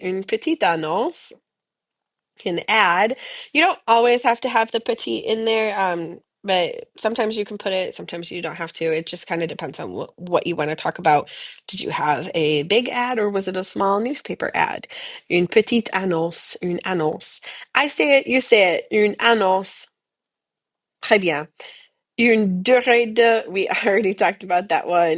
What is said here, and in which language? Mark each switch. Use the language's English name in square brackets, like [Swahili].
[French] Une petite annonce [English] can add. You don't always have to have the petit in there, but sometimes you can put it, sometimes you don't have to. It just kind of depends on what you want to talk about. Did you have a big ad or was it a small newspaper ad? [French] Une petite annonce, une annonce. [English] I say it, you say it, [French] une annonce. Très bien. Une durée de, [English] we already talked about that one.